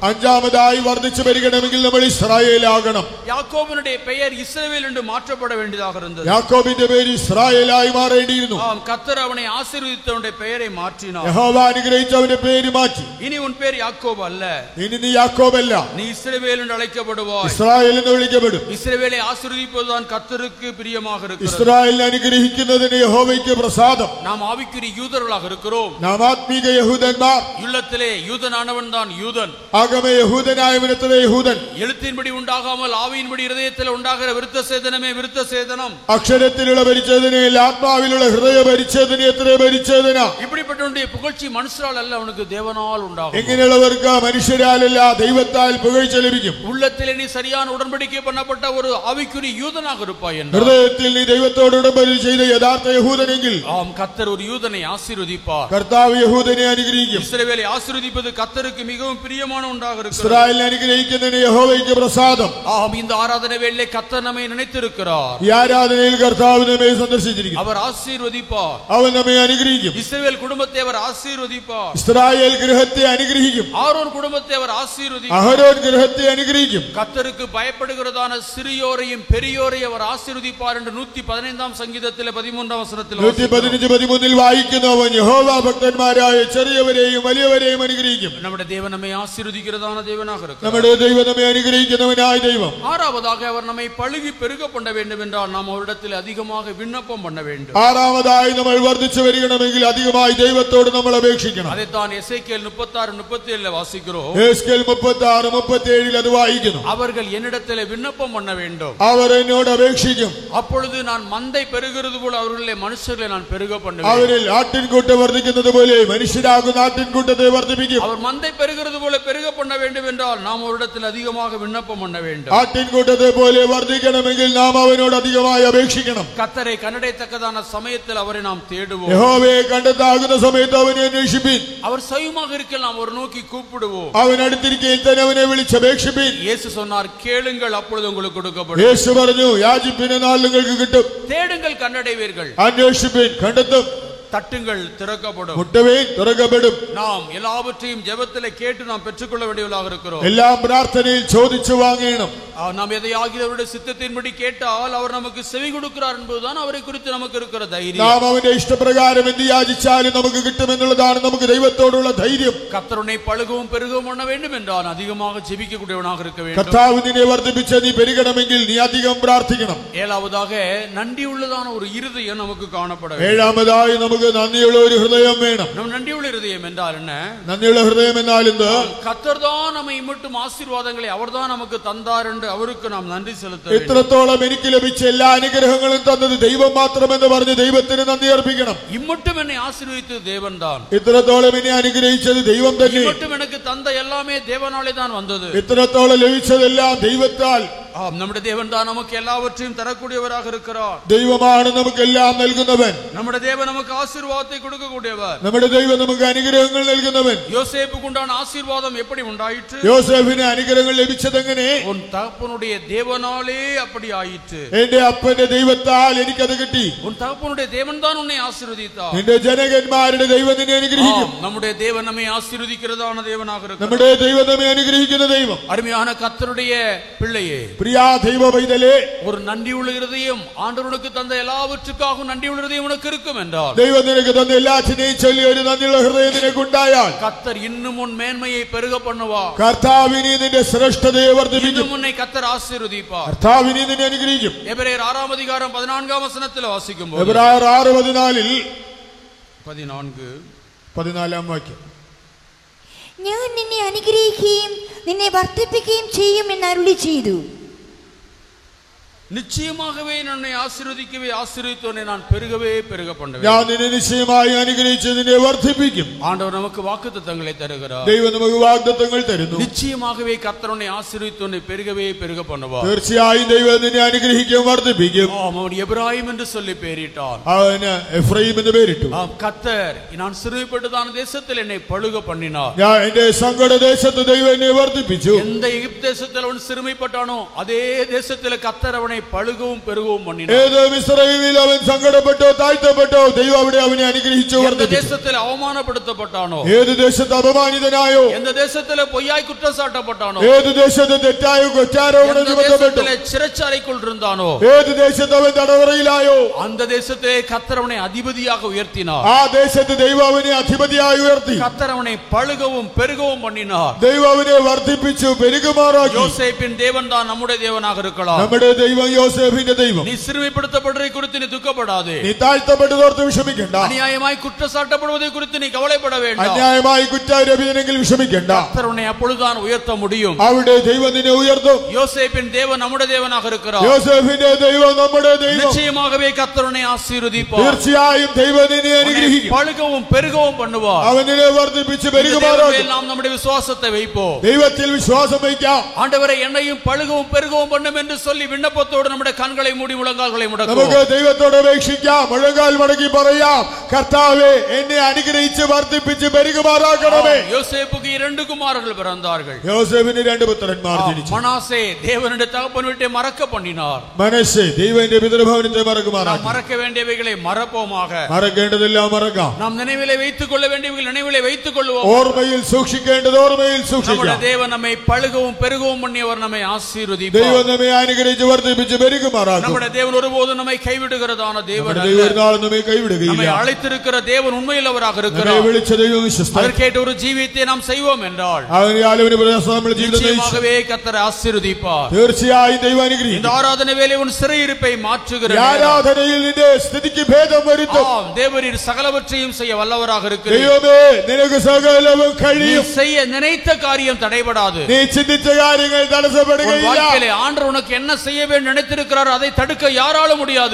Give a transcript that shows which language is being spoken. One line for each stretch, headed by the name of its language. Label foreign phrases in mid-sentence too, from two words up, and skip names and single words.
Malayalam: അഞ്ചാമതായി വർദ്ധിച്ചു വരികണമെങ്കിൽ നമ്മൾ ഇസ്രായേലാകണം.
Tamil: யாக்கோபினுடைய பெயர் இஸ்ரவேல் என்று மாற்றப்பட வேண்டியதாக இருந்தது.
Malayalam: യാക്കോബിന്റെ പേര് ഇസ്രായേലായി മാറേണ്ടിയിരുന്നു.
Tamil: ஆம், கர்த்தர் அவனை ஆசீர்வதித்தவனுடைய பெயரை மாற்றினார்.
Malayalam: യഹോവ അനുഗ്രഹിച്ച് അവന്റെ പേര് മാറ്റി.
Tamil: இனி உன் பேர் யாக்கோபு அல்ல,
Malayalam: ഇനി നീ യാക്കോബല്ല,
Tamil: நீ இஸ்ரவேல் என்று அழைக்கப்படுவாய்.
Malayalam: ഇസ്രായേൽ എന്ന് വിളിക്കപ്പെടും.
Tamil: இஸ்ரவேலை ஆசீர்வதிப்பதுதான் கர்த்தருக்கு பிரியமாக இருக்கிறது.
Malayalam: ഇസ്രായേലിനെ അനുഗ്രഹിക്കുന്നതിന് യഹോവയ്ക്ക് പ്രസാദം.
Tamil: நாம் ஆவிக்குரிய யூதர்களாக இருக்கிறோம்.
Malayalam: നാം ആത്മീക യഹൂദന്മാർ.
Tamil: உள்ளத்திலே யூதனானவன் தான் யூதன்.
Malayalam: ആകമേ യഹൂദനായവനത്രേ യഹൂദൻ.
Tamil: எழுத்தின்படி உண்டாகாமல் ஆவியின்படி இருதயத்தில் உண்டாகிற விருத்த சேதனமே விருத்த சேதனம்.
Malayalam: അക്ഷരത്തിലുള്ള പരിച്ഛേദനയിൽ ആത്മാവിലുള്ള ഹൃദയ പരിച്ഛേദന എത്രേ പരിച്ഛേദന.
Tamil: இப்படிப்பட்டவனுடைய புகழ்ச்சி மனுஷரால் அல்ல, அவனுக்கு தேவனால் உண்டாகும்.
Malayalam: എങ്ങനെയുള്ളവർക്ക് മനുഷ്യരാലല്ല ദൈവത്താൽ പുകഴ്ച ലഭിക്കും.
Tamil: உள்ளத்திலே நீ சரியான உடன்படிக்கை பண்ணப்பட்ட ஒரு ஆவிக்குரிய யூதனாக இருப்பாய் என்றால்,
Malayalam: ഹൃദയത്തിൽ നീ ദൈവത്തോട് ഉടമ്പടി ചെയ്ത യഥാർത്ഥ യഹൂദനെങ്കിൽ
Tamil: ஆம், கர்த்தர் ஒரு யூதனை ஆசீர்வதிப்பார்.
Malayalam: കർത്താവ് യഹൂദനെ അനുഗ്രഹിക്കും.
Tamil: இஸ்ரவேலை ஆசீர்வதிப்பது கர்த்தருக்கு மிகவும் பிரியமான ஒன்றாக இருக்கிறது.
Malayalam: ഇസ്രായേലിനെ അനുഗ്രഹിക്കുന്നതിന് യഹോവയ്ക്ക് പ്രസാദം.
Tamil: ஆம், இந்த ஆராதனை வேளையிலே கர்த்தர் நம்மை நினைத்திருக்கிறார்.
Malayalam: ഈ ആരാധനയിൽ കർത്താവ് നമ്മെ സന്ദർശിച്ചിരിക്കുന്നു.
Tamil: அவர் ஆசீர்வதிப்பார்.
Malayalam: അവൻ നമ്മെ അനുഗ്രഹിക്കും.
Tamil: இஸ்ரவேல் குடும்பத்தை அவர் ஆசீர்வதிப்பார்.
Malayalam: ഇസ്രായേൽ ഗൃഹത്തെ അനുഗ്രഹിക്കും.
Tamil: ஆரோன் குடும்பத்தை அவர் ஆசீர்வதிப்பார்.
Malayalam: അഹരോൻ ഗൃഹത്തെ അനുഗ്രഹിക്കും.
Tamil: கர்த்தருக்கு பயப்படுகிறதான சிறியோரையும் பெரியோரையும் அவர் ஆசீர்வதிப்பார் என்று 115 சங்கீதத்திலே 13 வசனத்தில்
Malayalam: 115-13 വായിക്കുന്നു. അവൻ യഹോവ ഭക്തന്മാരായ ചെറിയവരെയും വലിയവരെയും അനുഗ്രഹിക്കും.
Tamil: நம்முடைய தேவன் நம்மை ஆசீர்வதிக்கிறதான தேவனாக இருக்கிறார்.
Malayalam: നമ്മുടെ ദൈവം നമ്മെ അനുഗ്രഹിക്കുന്നവനായ ദൈവം.
Tamil: ஆறாவதாக அவர் நம்மை பழுகி பெருக பண்ண வேண்டும் என்றால் நாம் அவரிடத்தில் அதிகமாக விண்ணப்பம் பண்ண வேண்டும்.
Malayalam: ആറാമതായി നമ്മൾ വർദ്ധിച്ചു വരികണമെങ്കിൽ അധികമായി ദൈവത്തോട് നമ്മൾ അപേക്ഷിക്കണം.
Tamil: அதைத்தான் எசேக்கியேல் 36-37 வாசிக்கிறோம்.
Malayalam: എസ്കേൽ 36-37 അത് വായിക്കുന്നു.
Tamil: அவர்கள் என்னிடத்தில் விண்ணப்பம் பண்ண வேண்டும்.
Malayalam: അവർ എന്നോട് അപേക്ഷിക്കും.
Tamil: அப்பொழுது நான் மந்தை பெருகிறது போல அவர்களை மனுஷர்களை நான் பெருக பண்ணுவேன்.
Malayalam: അവരിൽ ആട്ടിൻകൂട്ടം വർദ്ധിക്കുന്നത് പോലെ മനുഷ്യരാകുന്ന ആട്ടിൻകൂട്ടത്തെ വർദ്ധിപ്പിക്കും.
Tamil: அவர் மந்தை பெருகிறது போல பெருக பண்ண வேண்டும் என்றால் நாம் அவரிடத்தில் அதிகமாக விண்ணப்பம் பண்ண வேண்டும்.
Malayalam: ആട്ടിൻകൂട്ടത്തെ പോലെ വർദ്ധിക്കണമെങ്കിൽ നാം അവനോട് അധികമായി അപേക്ഷിക്കണം.
Tamil: கர்த்தரை கண்டடையத்தக்கதான சமயத்தில் அவரை நாம் தேடுவோம்.
Malayalam: യഹോവയെ കണ്ടെത്താകുന്ന സമയത്ത് അവനെ അന്വേഷിപ്പീൻ.
Tamil: அவர் சமீபமாக இருக்க நாம் ஒரு நோக்கி கூப்பிடுவோம்.
Malayalam: അവൻ അടുത്തിരിക്കയിൽ തന്നെ അവനെ വിളിച്ചപേക്ഷിപ്പീൻ.
Tamil: இயேசு சொன்னார், கேளுங்கள் அப்பொழுது உங்களுக்கு கொடுக்கப்படும்.
Malayalam: യേശു പറഞ്ഞു, യാചിപ്പിൻ എന്നാൽ നിങ്ങൾക്ക് കിട്ടും.
Tamil: தேடுங்கள் கண்டடைவீர்கள்.
Malayalam: അന്വേഷിപ്പീൻ കണ്ടെത്തും.
Tamil: தட்டுங்கள் திறக்கப்படும்.
Malayalam: മുട്ടുവീൻ തുറക്കപ്പെടും.
Tamil: நாம் எல்லாவற்றையும் ஜெபத்திலே கேட்டு நாம் பெற்றுக்கொள்ள வேண்டியவர்களாக இருக்கிறோம்.
Malayalam: എല്ലാം പ്രാർത്ഥനയിൽ ചോദിച്ചു വാങ്ങണം.
Tamil: நாம் எதையாகிய அவருடைய சித்தத்தின்படி கேட்டால் அவர் நமக்கு செவி கொடுக்கிறார் என்பதுதான் அவரை குறித்து நமக்கு இருக்கிற தைரியம்.
Malayalam: നാം അവന്റെ ഇഷ്ടപ്രകാരം എന്ത് യാചിച്ചാലും നമുക്ക് കിട്ടുമെന്നുള്ളതാണ് നമുക്ക് ദൈവത്തോടുള്ള ധൈര്യം.
Tamil: கர்த்தருனை பழுகவும் பெருகவும் பண்ண வேண்டும் என்றால் அதிகமாக ஜெபிக்கக்கூடியவனாக இருக்க வேண்டும்.
Malayalam: കർത്താവ് നിന്നെ വർദ്ധിപ്പിച്ച് നീ പെരുകണമെങ്കിൽ നീ അധികം പ്രാർത്ഥിക്കണം.
Tamil: ஏழாவதாக நன்றியுள்ளதான ஒரு இருதயம் நமக்கு காணப்பட வேண்டும்.
Malayalam: ഏഴാമതായി നമുക്ക് നന്ദിയുള്ള ഒരു ഹൃദയം വേണം.
Tamil: நம் நன்றியுள்ள இருதயம் என்றால் என்ன?
Malayalam: നന്ദിയുള്ള ഹൃദയം എന്നാൽ എന്ത്?
Tamil: கர்த்தர் தான் நம்மை மட்டும் ஆசீர்வாதங்களை அவர்தான் நமக்கு தந்தார் என்று அவருக்கு நாம் நன்றி செலுத்த வேண்டும்.
Malayalam: ഇത്രത്തോളം എനിക്ക് ലഭിച്ച എല്ലാ അനുഗ്രഹങ്ങളും തന്നത് ദൈവം മാത്രമെന്ന് പറഞ്ഞ് ദൈവത്തിന് നന്ദി അർപ്പിക്കണം.
Tamil: இம்மட்டும் என்னை ஆசீர்வதித்தது தேவன்தான்.
Malayalam: ഇത്രത്തോളം എന്നെ അനുഗ്രഹിച്ചത് ദൈവം തന്നെ.
Tamil: இம்மட்டும் எனக்கு தந்த எல்லாமே தேவனாலே தான் வந்தது.
Malayalam: ഇത്രത്തോളം ലഭിച്ചതെല്ലാം ദൈവത്താൽ.
Tamil: நம்முடைய தேவன் தான் நமக்கு எல்லாவற்றையும் தரக்கூடியவராக இருக்கிறார்.
Malayalam: ദൈവമാണ് നമുക്കെല്ലാം നൽകുന്നവൻ.
Tamil: நம்முடைய தேவன் நமக்கு ஆசீர்வாதத்தை கொடுக்கக்கூடியவர்.
Malayalam: നമ്മുടെ ദൈവം നമുക്ക് അനുഗ്രഹങ്ങൾ നൽകുന്നവൻ.
Tamil: யோசேப்புக்கு உண்டான ஆசீர்வாதம் எப்படி உண்டாயிற்று?
Malayalam: യോസേഫിന് അനുഗ്രഹങ്ങൾ ലഭിച്ചതെങ്ങനെ?
Tamil: உன் தகப்பனுடைய தேவனாலே அப்படி ஆயிற்று.
Malayalam: എന്റെ അപ്പന്റെ ദൈവത്താൽ എനിക്കത് കിട്ടി.
Tamil: உன் தகப்பனுடைய தேவன் தான் உன்னை ஆசீர்வதித்தார்.
Malayalam: എന്റെ ജനകന്മാരുടെ ദൈവം നിന്നെ അനുഗ്രഹിക്കും.
Tamil: நம்முடைய தேவன் நம்மை ஆசீர்வதிக்கிறதான தேவனாக இருக்கிறார்.
Malayalam: നമ്മുടെ ദൈവം നമ്മെ അനുഗ്രഹിക്കുന്ന ദൈവം.
Tamil: அருமையான கர்த்தருடைய பிள்ளையே,
Malayalam: പ്രിയ ദൈവ പൈതലേ,
Tamil: ஒரு நன்றியுள்ள இருதயம், ஆண்டவருக்கு தந்த எல்லாவற்றுக்காகவும் நன்றியுள்ள இருதயம் உனக்கு இருக்கும் என்றால்,
Malayalam: ദൈവം നിനക്ക് തന്ന എല്ലാറ്റിനെയും ചൊല്ലി ഒരു നന്ദിയുള്ള ഹൃദയം നിനക്കുണ്ടായാൽ
Tamil: கர்த்தர் இன்னும் உன் மேன்மையை பெருக பண்ணுவார்.
Malayalam: കർത്താവിനെ നിന്റെ ശ്രേഷ്ഠതയെ വർദ്ധിപ്പിക്കും.
Tamil: இன்னும் உன்னை கர்த்தர் ஆசீர்வதிப்பார்.
Malayalam: കർത്താവിനെ നിന്നെ അനുഗ്രഹിക്കും.
Tamil: எபிரேயர் 6 அதிகாரம் 14 வசனத்தில் வாசிக்கும்போது,
Malayalam: എബ്രായർ 6:14 14 വാക്യം, ഞാൻ നിന്നെ അനുഗ്രഹിക്കുകയും നിന്നെ വർദ്ധിപ്പിക്കുകയും ചെയ്യും എന്ന് അരുളി ചെയ്തു.
Tamil: நிச்சயமாகவே என்னை ஆசீர்வதிக்கவே ஆசீர்வதித்தவனை நான் பெருகவே பெருக பண்ணுவேன்.
Malayalam: ഞാൻ നിന്നെ നിശ്ചയമായി അനുഗ്രഹിച്ച് നിന്നെ വർദ്ധിപ്പിക്കും.
Tamil: ஆண்டவர் நமக்கு வாக்குத்தத்தங்களை தருகிறார்.
Malayalam: ദൈവം നമുക്ക് വാഗ്ദത്തങ്ങൾ തരുന്നു.
Tamil: நிச்சயமாகவே கர்த்தர் உன்னை ஆசீர்வதித்தவனை பெருகவே பெருக பண்ணுவார்.
Malayalam: തീർച്ചയായും ദൈവം നിന്നെ അനുഗ്രഹിക്കും, വർദ്ധിപ്പിക്കും.
Tamil: அவன் எபிராயிம் என்று சொல்லி பெயரிட்டான்.
Malayalam: അവന് എഫ്രൈം എന്ന് പേരിട്ടു.
Tamil: கர்த்தர் நான் சிறுமைப்பட்டதான தேசத்தில் என்னை பழுக பண்ணினார்.
Malayalam: ഞാൻ എന്റെ സങ്കട ദേശത്ത് ദൈവം എന്നെ വർദ്ധിപ്പിച്ചു.
Tamil: எந்த எகிப்து தேசத்தில் அவன் சிறுமைப்பட்டானோ அதே தேசத்தில் கர்த்தர் அவனை பழுகவும் பெருகவும் பண்ணினார்.
Malayalam: ഏത് മിസ്രയീമിൽ അവൻ സങ്കടപ്പെട്ടോ താഴ്ത്തപ്പെട്ടോ ദൈവം അവിടെ അവനെ അനുഗ്രഹിച്ചു,
Tamil: எந்த
Malayalam: വർദ്ധിപ്പിച്ചു.
Tamil: தேசத்தில் அவமானப்படுத்தப்பட்டானோ,
Malayalam: ഏത് ദേശത്ത് അപമാനിതനായോ,
Tamil: எந்த தேசத்தில் பொய்யாய் குற்றச்சாட்டப்பட்டானோ,
Malayalam: ഏത് ദേശത്ത് തെറ്റായ കുറ്റാരോപണം
Tamil: எந்த
Malayalam: ചുമത്തപ്പെട്ടു,
Tamil: தேசத்தில் சிறைச்சாலைக்குள் இருந்தானோ,
Malayalam: ഏത് ദേശത്ത് അവൻ തടവറയിലായോ,
Tamil: அந்த தேசத்திலே கர்த்தர் அவனை அதிபதியாக உயர்த்தினார்.
Malayalam: ആ ദേശത്ത് ദൈവം അവനെ അധിപതിയായി ഉയർത്തി.
Tamil: கர்த்தர் அவனை பழுகவும் பெருகவும் பண்ணினார்.
Malayalam: ദൈവം അവനെ വർദ്ധിപ്പിച്ചു, പെരുകുമാറാക്കി.
Tamil: யோசேப்பின் தேவன் தான் நம்முடைய தேவனாக இருக்கலாம்.
Malayalam: നമ്മുടെ ദൈവം യോസേഫിന്റെ ദൈവം.
Tamil: நீ சிறுமைப்படுத்தப்படுவதை குறித்து நீ துக்கப்படாதே.
Malayalam: നീ താഴ്ത്തപ്പെട്ടതോർത്ത് വിഷമിക്കണ്ട.
Tamil: அநியாயமாய் குற்றச்சாட்டப்படுவதை குறித்து நீ கவலைப்பட வேண்டாம்.
Malayalam: അന്യായമായി കുറ്റാരോപിതനെങ്കിൽ വിഷമിക്കണ്ട.
Tamil: கர்த்தர் உன்னை அப்பொழுதுதான் உயர்த்த முடியும்.
Malayalam: അവിടെ ദൈവം നിന്നെ ഉയർത്തും.
Tamil: யோசேப்பின் தேவன் நம்முடைய தேவனாக இருக்கிறார்.
Malayalam: യോസേഫിന്റെ ദൈവം നമ്മുടെ ദൈവം.
Tamil: நிச்சயமாகவே கர்த்தர் உன்னை ஆசீர்வதிப்பார்.
Malayalam: തീർച്ചയായും ദൈവം നിന്നെ അനുഗ്രഹിക്കും.
Tamil: பழுகவும் பெருகவும் பண்ணுவார்.
Malayalam: അവനെ വർദ്ധിപ്പിച്ച് പെരുകുമാറാക്കും.
Tamil: நாம் நம்முடைய விசுவாசத்தை வைப்போம்.
Malayalam: ദൈവത്തിൽ വിശ്വാസം വയ്ക്കാം.
Tamil: ஆண்டவரே என்னையும் பழுகவும் பெருகவும் பண்ணும் என்று சொல்லி விண்ணப்பத்தோடு
Malayalam: ദൈവത്തോട് നമ്മുടെ കണ്ണുകളെ മൂടി മുഴങ്കാലുകളെ മുടക്കും. നമുക്ക് ദൈവത്തോട് അപേക്ഷിക്കാം, മുഴങ്കാൽ മടക്കി പറയാം, കർത്താവേ എന്നെ അനുഗ്രഹിച്ച് വർദ്ധിപ്പിച്ച് പെരുകുമാറാക്കണമേ.
Tamil: யோசேப்புக்கு 2 குமாரர்கள் பிறந்தார்கள்.
Malayalam: യോസേഫിന് 2 പുത്രന്മാർ ജനിച്ചു.
Tamil: மனாசே தேவனுடைய தகப்பன் வீட்டை மறக்க பண்ணினார்.
Malayalam: മനശ്ശെ ദൈവത്തിന്റെ പിതൃഭവനത്തെ മറക്കുമാറാക്കി.
Tamil: மறக்க வேண்டியவைகளை மறப்போமாக.
Malayalam: മറക്കേണ്ടതെല്ലാം മറക്കാം.
Tamil: நாம் நினைவிலே வைத்துக் கொள்ள வேண்டியவைகள் நினைவிலே வைத்துக் கொள்வோம்.
Malayalam: ഓർമ്മയിൽ സൂക്ഷിക്കേണ്ടത് ഓർമ്മയിൽ സൂക്ഷിക്കാം.
Tamil: നമ്മുടെ தேவன் நம்மை பழுகவும் பெருகவும் பண்ணியவர், நம்மை ஆசீர்வதிப்பார்.
Malayalam: ദൈവം നമ്മെ അനുഗ്രഹിച്ച് വർദ്ധിപ്പിച്ച് പെരുകുമാറാക്കും.
Tamil: നമ്മുടെ தேவன் ஒருபோதும் நம்மை கைவிடுகிறதான தேவன் அல்ல.
Malayalam: ദൈവം ഒരു നാളും നമ്മെ കൈവിടുകയില്ല.
Tamil: நம்மை அழைத்திருக்கிற தேவன் உண்மையுள்ளவராக
Malayalam: നമ്മെ
Tamil: இருக்கிறார்.
Malayalam: വിളിച്ച ദൈവം വിശ്വസ്തൻ.
Tamil: அதற்கேற்ற ஒரு ஜீவியத்தை நாம் செய்வோம் என்றால் நிச்சயமாகவே கர்த்தர் ஆசீர்வதிப்பார்.
Malayalam: തീർച്ചയായും ദൈവം അനുഗ്രഹിക്കും.
Tamil: இந்த ஆராதனை வேளை உன் சிறையிருப்பை மாற்றுகிற
Malayalam: ആരാധനയിൽ നിന്റെ സ്ഥിതിക്ക് ഭേദം വരുത്തും.
Tamil: தேவரீர் சகலவற்றையும் செய்ய வல்லவராக இருக்கிறீர்.
Malayalam: ദൈവമേ നിനക്ക് സകലവും കഴിയും.
Tamil: செய்ய நினைத்த காரியம் தடைபடாது.
Malayalam: നീ ചിന്തിച്ച കാര്യങ്ങൾ തടസ്സപ്പെടുകയില്ല.
Tamil: வாழ்க்கையிலே ஆண்டவர் உனக்கு என்ன செய்ய வேண்டும் நினைத்திருக்கிறார், அதை தடுக்க யாராலும் முடியாது.